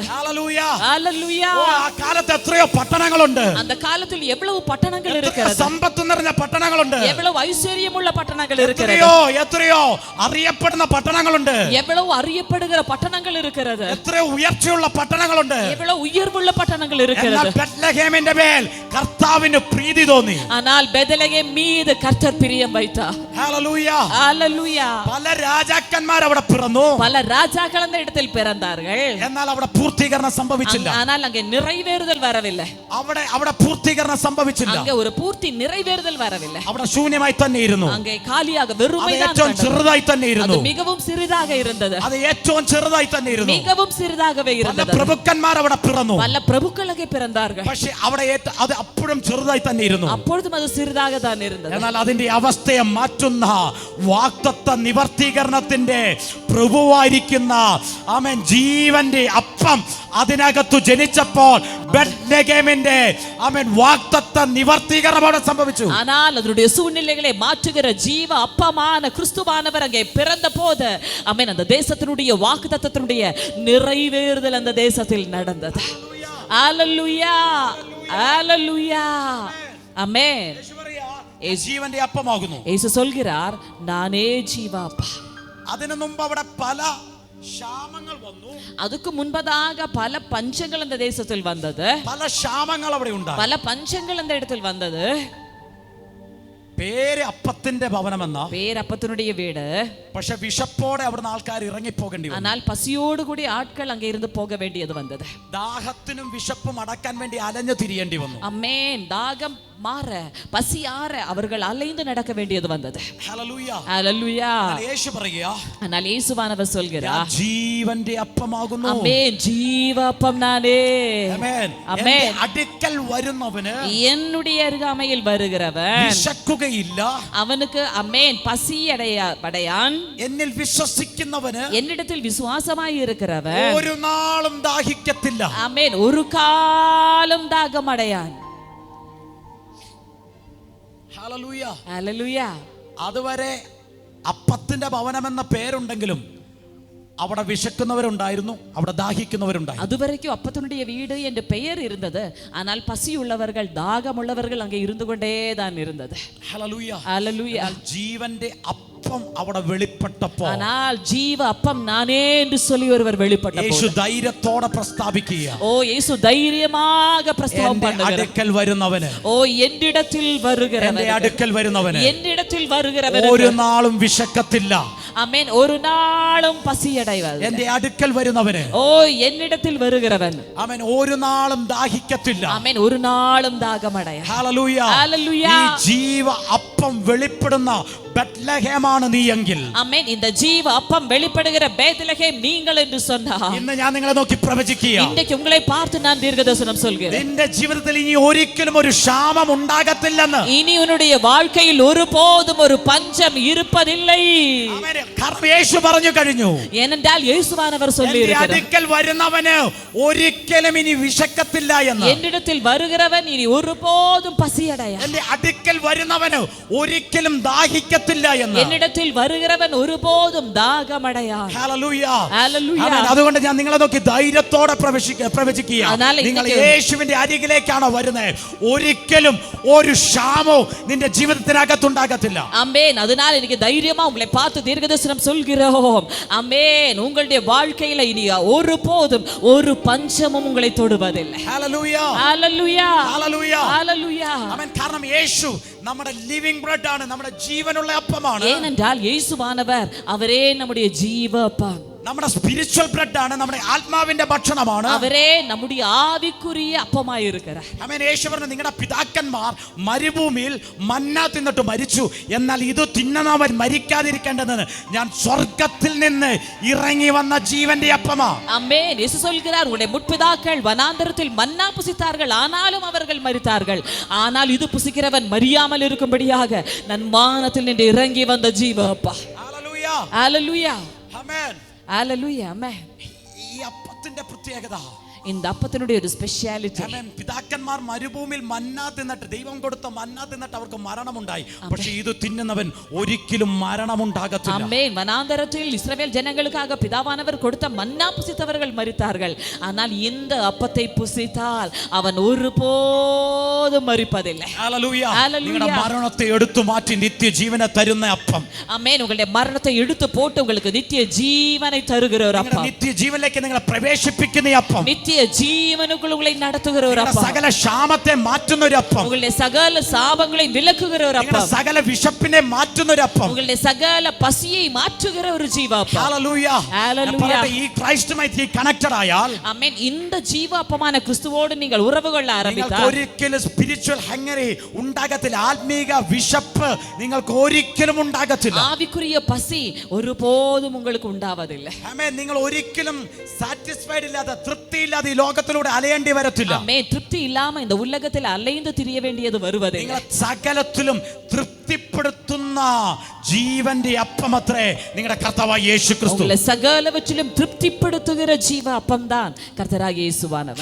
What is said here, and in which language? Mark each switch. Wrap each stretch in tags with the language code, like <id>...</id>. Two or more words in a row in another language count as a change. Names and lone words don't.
<ml>ഹല്ലേലൂയ.</ml> <ta>ஹல்லேலூயா.</ta> <ml>ഓ ആ കാലത്ത് എത്രയോ പട്ടണങ്ങളുണ്ട്,</ml> <ta>அந்த காலத்தில் எவ்வளவு பட்டணங்கள்</ta> <ml>എത്രയോ</ml> <ta>இருக்கிறது,</ta> <ml>സമ്പത്ത് നിറഞ്ഞ പട്ടണങ്ങളുണ്ട്,</ml> <ta>எவ்வளவு ஐஸ்வர்யமுள்ள பட்டணங்கள் இருக்கிறது,</ta> <ml>എത്രയോ എത്രയോ അറിയപ്പെടുന്ന പട്ടണങ്ങളുണ്ട്,</ml> <ta>எவ்வளவு அறியப்படுகிற பட்டணங்கள் இருக்கிறது,</ta> <ml>എത്രയോ ഉയർച്ചയുള്ള പട്ടണങ്ങളുണ്ട്.</ml> <ta>எவ்வளவு உயர்வுள்ள பட்டணங்கள்</ta> <ml>എന്നാൽ</ml> <ta>இருக்கிறது.</ta> <ml>ബെത്ലഹേമിന്റെ മേൽ കർത്താവിന് പ്രീതി തോന്നി.</ml> <ta>ஆனால் பெத்லகேம் மீது கர்த்தர் பிரியம் வைத்தார்.</ta> <ml>ഹല്ലേലൂയ.</ml> <ta>ஹல்லேலூயா.</ta> <ml>പല രാജാക്കന്മാർ അവിടെ പിറന്നു,</ml> <ta>பல ராஜாக்கள் அந்த இடத்தில் பிறந்தார்கள்.</ta> <ml>എന്നാൽ അവിടെ പൂർത്തീകരണം സംഭവിച്ചില്ല.</ml> <ta>ஆனால் அங்கே நிறைவேறுதல் வரவில்லை.</ta> <ml>അവിടെ പൂർത്തീകരണം സംഭവിച്ചില്ല.</ml> <ta>அங்கே ஒரு பூர்த்தி நிறைவேறுதல் வரவில்லை.</ta> <ml>അവിടെ ശൂന്യമായി തന്നെ ഇരുന്നു.</ml> <ta>அங்கே காலியாக</ta> <ml>അത്</ml> <ta>வெறுமைதான்</ta> <ml>ഏറ്റവും</ml> <ta>கண்டது.</ta> <ml>ചെറുതായി തന്നെ</ml> <ta>அது</ta> <ml>ഇരുന്നു.</ml> <ta>மிகவும் சிறிதாக இருந்தது.</ta> <ml>അത് ഏറ്റവും ചെറുതായി തന്നെ ഇരുന്നു.</ml> <ta>மிகவும் சிறிதாகவே</ta> <ml>പല</ml> <ta>இருந்தது.</ta> <ml>പ്രഭുക്കന്മാർ അവിടെ പിറന്നു,</ml> <ta>பல பிரபுக்கள் அங்கே பிறந்தார்கள்.</ta> <ml>പക്ഷെ അവിടെ അത് അപ്പോഴും ചെറുതായി തന്നെ ഇരുന്നു.</ml> <ta>அப்பொழுதும் அது சிறிதாக தான் இருந்தது.</ta> <ml>എന്നാൽ അതിന്റെ അവസ്ഥയെ മാറ്റുന്ന വാഗ്ദത്ത നിവർത്തീകരണത്തിന്റെ പ്രഭുവായിരിക്കുന്ന ആമേൻ ജീവന്റെ അപ്പം അതിനകത്തു ജനിച്ചപ്പോൾ ബെത്ലഹേമിന്റെ ആമേൻ വാഗ്ദത്ത നിവർത്തീകരണം അവിടെ സംഭവിച്ചു.</ml> <ta>ஆனால் அதனுடைய சூழ்நிலைகளை மாற்றுகிற ஜீவ அப்பமான கிறிஸ்துவானவர் அங்கே பிறந்த போது ஆமென், அந்த தேசத்தினுடைய வாக்குத்தத்தத்தினுடைய நிறைவேறுதல் அந்த தேசத்தில் நடந்தது. ஹல்லேலூயா. ஹல்லேலூயா. ஆமென்.</ta> <ml>ജീവന്റെ അപ്പമാകുന്നു.</ml> <ta>இயேசு சொல்கிறார், நானே ஜீவ அப்பா.</ta> <ml>അതിനു മുമ്പ് അവിടെ പല ക്ഷാമങ്ങൾ വന്നു,</ml> <ta>அதுக்கு முன்பதாக பல பஞ்சங்கள் அந்த தேசத்தில் வந்தது.</ta> <ml>പല ക്ഷാമങ്ങൾ അവിടെ ഉണ്ടായി.</ml> <ta>பல பஞ்சங்கள் அந்த இடத்தில் வந்தது.</ta> <ml>പേര് അപ്പത്തിന്റെ ഭവനമെന്ന,</ml> <ta>பேரப்பத்தினுடைய வீடு.</ta> <ml>പക്ഷെ വിശപ്പോടെ അവിടുന്ന് ആൾക്കാർ ഇറങ്ങിപ്പോകേണ്ടി വന്നു.</ml> <ta>ஆனால் பசியோடு கூடி ஆட்கள் அங்கே இருந்து போக வேண்டியது வந்தது.</ta> <ml>ദാഹത്തിനും വിശപ്പും അടക്കാൻ വേണ്ടി അലഞ്ഞു തിരിയേണ്ടി വന്നു.</ml> <ta>அம்மேன், தாகம் மாற பசியார அவர்கள் அலைந்து நடக்க வேண்டியது வந்தது.</ta> <ml>ഹല്ലേലൂയ.</ml> <ta>ஹalleluya.</ta> <ml>യേശു പറയുക,</ml> <ta>ஆனால் இயேசுவானவர் சொல்கிறார்,</ta> <ml>ജീവന്റെ അപ്പമാകുന്നു.</ml> <ta>ஆமென், ஜீவ அப்பம் நானே.</ta> <ml>ആമേൻ. ആമേൻ. അടുക്കൽ വരുന്നവന്</ml> <ta>என்னுடைய அருகாமையில் வருகிறவன்</ta> <ml>വിശക്കുകയില്ല.</ml> <ta>அவனுக்கு ஆமென் பசி அடையான்.</ta> <ml>എന്നിൽ വിശ്വസിക്കുന്നവന്</ml> <ta>என்னிடத்தில் விசுவாசமாய் இருக்கிறவன்</ta> <ml>ഒരു നാളും ദാഹിക്കത്തില്ല.</ml> <ta>ஆமென் ஒரு காலம் தாகம் அடையான்.</ta> <ml>ഹല്ലേലൂയ.</ml> <ta>ஹalleluya.</ta> <ml>അതുവരെ അപ്പത്തിന്റെ ഭവനം എന്ന പേരുണ്ടെങ്കിലും അവിടെ വിശക്കുന്നവരുണ്ടായിരുന്നു, അവിടെ ദാഹിക്കുന്നവരുണ്ടായിരുന്നു.</ml> <ta>அதுவரைக்கும் அப்பத்தினுடைய வீடு என்ற பெயர் இருந்தது. ஆனால் பசியுள்ளவர்கள் தாகமுள்ளவர்கள் அங்கே இருந்து கொண்டே தான் இருந்தது.</ta> <ml>ഹല്ലേലൂയ.</ml> <ta>ஹalleluya.</ta> <ml>ജീവന്റെ അപ്പം അവിടെ വെളിപ്പെട്ടപ്പോൾ,</ml> <ta>ஆனால் ஜீவ அப்பம் நானே என்று சொல்லி ஒருவர் வெளிப்பட்டപ്പോൾ</ta> <ml>യേശു ധൈര്യത്തോടെ പ്രസ്താവിക്കുക,</ml> <ta>ஓ இயேசு தைரியமாக பிரஸ்தாபம்</ta> <ml>എന്റെ</ml> <ta>பண்ணுகிறார்.</ta> <ml>അടുക്കൽ വരുന്നവന്,</ml> <ta>ஓ என்னிடத்தில் வருகிறவன்,</ta> <ml>എന്റെ അടുക്കൽ വരുന്നവന്</ml> <ta>என்னிடத்தில் வருகிறவன்</ta> <ml>ഒരു നാളും വിശക്കത്തില്ല.</ml> <ta>ஆமென் ஒரு நாளும் பசி அடைவார்.</ta> <ml>എന്റെ അടുക്കൽ വരുന്നവന്,</ml> <ta>ஓ என்னிடத்தில் வருகிறவன்,</ta> <ml>ആമേൻ, ഒരു നാളും ദാഹിക്കത്തില്ല.</ml> <ta>ஆமென் ஒரு நாளும் தாகம் அடைய.</ta> <ml>ഹല്ലേലൂയ.</ml> <ta>ஹalleluya.</ta> <ml>ഈ ജീവ അപ്പം വെളിപ്പെടുന്ന ബത്ലഹേമാണ് നീയെങ്കിൽ,</ml> <ta>ஆமென் இந்த ஜீவ அப்பம் வெளிப்படுகிற பெத்லகேம் நீங்கள் என்று சொன்னார்.</ta> <ml>ഇന്ന് ഞാൻ നിങ്ങളെ നോക്കി പ്രവചിക്കുക,</ml> <ta>இன்றைக்கு உங்களை பார்த்து நான் தீர்க்கதரிசனம் சொல்கிறேன்.</ta> <ml>നിന്റെ ജീവിതത്തിൽ ഇനി ഒരിക്കലും ഒരു ക്ഷാമം ഉണ്ടാകത്തില്ലെന്ന്.</ml> <ta>இனி உன்னுடைய வாழ்க்கையில் ஒருபோதும் ஒரு பஞ்சம் இருப்பதில்லை.</ta> <ml>ആമേൻ. കാരണം യേശു പറഞ്ഞു കഴിഞ്ഞു,</ml> <ta>ஏனென்றால் இயேசுவானவர் சொல்லி</ta> <ml>എന്റെ</ml> <ta>இருக்கிறார்,</ta> <ml>അടുക്കൽ വരുന്നവന് ഒരിക്കലും ഇനി വിശക്കത്തില്ല എന്ന്.</ml> <ta>என்னிடத்தில் வருகிறவன் இனி ஒருபோதும் பசி அடையான்.</ta> <ml>എന്റെ അടുക്കൽ വരുന്നവന് ഒരിക്കലും ദാഹിക്കത്തില്ല എന്ന്.</ml> <ta>என்னிடத்தில் வருகிறவன் ஒருபோதும் தாகம் அடையான்.</ta> <ml>ഹല്ലേലൂയ. ഹല്ലേലൂയ. ആമേൻ. അതുകൊണ്ട് ഞാൻ നിങ്ങളെ നോക്കി ധൈര്യത്തോടെ പ്രവചിക്കുക, അതിനാൽ നിങ്ങൾ ഇന്നത്തെ യേശുവിന്റെ അരികിലേക്കാണോ വരുന്നത്, ഒരിക്കലും ഒരു ക്ഷാമവും നിന്റെ ജീവിതത്തിനകത്തുണ്ടാകത്തില്ല.</ml> <ta>ஆமென். அதனால இன்னைக்கு தைரியமா உங்களை பார்த்து தீர்க்கதரிசனம் சொல்கிறோம். ஆமென். உங்களுடைய வாழ்க்கையில இனி ஒருபோதும் ஒரு பஞ்சமும் உங்களை தொடுவதில்லை.</ta> <ml>ഹല്ലേലൂയ.</ml> <ta>ஹalleluya.</ta> <ml>ഹല്ലേലൂയ.</ml> <ta>ஹalleluya.</ta> <ml>ആമേൻ. കാരണം യേശു നമ്മുടെ</ml> <en>living bread</en> <ml>ആണ്, നമ്മുടെ ജീവനുള്ള അപ്പമാണ്.</ml> <ta>ஏனென்றால் இயேசுவானவர் அவரே நம்முடைய ஜீவ அப்பம்.</ta> <ml>നമ്മുടെ</ml> <en>spiritual bread</en> <ml>ആണ്, നമ്മുടെ ആത്മാവിന്റെ ഭക്ഷണമാണ്.</ml> <ta>அவரே நம்முடைய ആവിക്കുரிய அப்பமாய் இருக்கிறார்.</ta> <ml>ആമേൻ. യേശു പറഞ്ഞു, നിങ്ങളുടെ പിതാക്കന്മാർ മരുഭൂമിയിൽ മന്ന തിന്നിട്ട് മരിച്ചു, എന്നാൽ ഇത് തിന്നവൻ മരിക്കാതിരിക്കേണ്ടതെന്ന് ഞാൻ സ്വർഗത്തിൽ നിന്ന് ഇറങ്ങി വന്ന ജീവന്റെ അപ്പമാ.</ml> <ta>ஆமென். இயேசு சொல்கிறார், உங்களுடைய முற்பிதாக்கள் வனாந்தரத்தில் மன்னா புசித்தார்கள், ஆனாலும் அவர்கள் மரித்தார்கள். ஆனால் இது புசிக்கிறவன் மரியாமல் இருக்கும்படியாக நான் வானத்தில் நின்று இறங்கி வந்த ஜீவ அப்பா.</ta> <ml>ഹല്ലേലൂയ.</ml> <ta>ஹalleluya.</ta> <ml>ആമേൻ.</ml> <ta>ஹalleluya. ஆமென்.</ta> <ml>ഈ അപ്പത്തിന്റെ പ്രത്യേകത,</ml> <ta>இந்த அப்பத்தினுடைய ஒரு ஸ்பெஷாலிட்டி.</ta> <ml>ആമേൻ, പിതാക്കന്മാർ മരുഭൂമിയിൽ മന്ന തിന്നിട്ട്, ദൈവം കൊടുത്ത മന്ന തിന്നിട്ട് അവർക്ക് മരണമുണ്ടായി. പക്ഷെ ഇത് തിന്നുന്നവൻ ഒരിക്കലും മരണമുണ്ടാകത്തില്ല.</ml> <ta>ஆமென். வனாந்தரத்தில் இஸ்ரவேல் ஜனங்களுக்காக பிதாவானவர் கொடுத்த மன்னா புசித்தவர்கள் மரித்தார்கள். ஆனால் இந்த அப்பத்தை புசித்தால் அவன் ஒருபோதும் மரிப்பதில்லை.</ta> <ml>ഹല്ലേലൂയ. ഹല്ലേലൂയ. നിങ്ങളുടെ മരണത്തെ എടുത്തു മാറ്റി നിത്യജീവനെ തരുന്ന അപ്പം,</ml> <ta>ஆமென். உங்களுடைய மரணத்தை எடுத்து போட்டு உங்களுக்கு நித்திய ஜீவனை தருகிற ஒரு</ta> <ml>നിങ്ങളുടെ</ml> <ta>அப்பம்,</ta> <ml>നിത്യജീവനിലേക്ക് നിങ്ങളെ പ്രവേശിപ്പിക്കുന്ന ഈ അപ്പം,</ml> <ta>நித்திய ஜீவனுக்குள் உங்களை நடத்துகிற ஒரு</ta> <ml>നിങ്ങളുടെ</ml> <ta>அப்பம்,</ta> <ml>സകല ക്ഷാമത്തെ മാറ്റുന്ന ഒരു അപ്പം,</ml> <ta>உங்களுடைய சகல சாபங்களை விலக்குகிற ஒரு</ta> <ml>നിങ്ങളുടെ</ml> <ta>அப்பம்,</ta> <ml>സകല വിശപ്പിനെ മാറ്റുന്ന ഒരു അപ്പം.</ml> <ta>உங்களுடைய சகல பசியை மாற்றுகிற ஒரு ஜீவ அப்பம்.</ta> <ml>ഹല്ലേലൂയ. ഹല്ലേലൂയ. ഞാൻ പറയട്ടെ, ഈ ക്രൈസ്റ്റുമായി കണക്റ്റഡ് ആയാൽ</ml> <ta>ஆமென். இந்த ஜீவ அப்பமான கிறிஸ்துவோடு நீங்கள் உறவு கொள்ள</ta> <ml>നിങ്ങൾക്ക്</ml> <ta>ஆரம்பித்தால்</ta> <ml>ഒരിക്കലും</ml> <en>spiritual hunger</en> <ml>ഉണ്ടാകത്തില്ല. ആത്മീക വിശപ്പ് നിങ്ങൾക്ക് ഒരിക്കലും ഉണ്ടാകത്തില്ല.</ml> <ta>ஆவிக்குரிய பசி ஒருபோதும் உங்களுக்கு உண்டாவதில்லை.</ta> <ml>ആമേൻ. നിങ്ങൾ ഒരിക്കലും സാറ്റിസ്ഫൈഡ് ഇല്ലാതെ, തൃപ്തിയില്ലാതെ ഈ ലോകത്തിലൂടെ അലയേണ്ടി വരത്തില്ല.</ml> <ta>ஆமென். திருப்தி இல்லாம இந்த உலகத்தில் அலைந்து திரிய வேண்டியது வருவதில்லை.</ta> <ml>നിങ്ങളെ സകലത്തിലും തൃപ്തിപ്പെടുത്തുന്ന ജീവന്റെ അപ്പമത്രേ നിങ്ങളുടെ കർത്താവായ യേശു ക്രിസ്തു.</ml> <ta>உங்களை சகலவற்றிலும் திருப்திப்படுத்துகிற ஜீவ அப்பம்தான் கர்த்தராகிய இயேசுவானவர்.</ta>